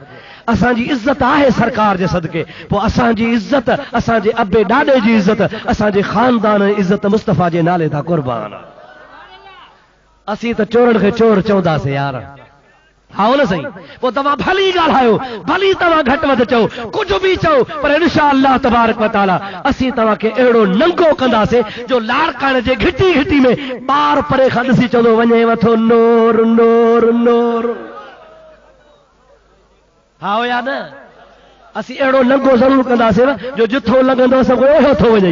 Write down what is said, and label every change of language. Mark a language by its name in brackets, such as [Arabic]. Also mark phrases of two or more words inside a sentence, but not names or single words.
[Sindhi] असांजी इज़त आहे सरकार जे सदके। पोइ असांजी इज़त, असांजे अबे ॾाॾे जी इज़त, असांजे ख़ानदान जी इज़त मुस्तफ़ा जे नाले था कुर्बान। असीं त चोरनि खे चोर चवंदासीं यार। हा न सही। पोइ तव्हां भली ॻाल्हायो, भली तव्हां घटि वधि चओ, कुझु बि चओ, पर [Arabic] إن شاء الله تبارك وتعالى [Sindhi] असीं तव्हांखे अहिड़ो नंगो कंदासीं जो लाड़काणे जे घिटी घिटी में ॿार परे खां ॾिसी चवंदो वञे वठो नूर नूर नूर। हा या न? असीं अहिड़ो नंगो ज़रूरु कंदासीं जो जिथो लॻंदो असां ओहो थो वञे।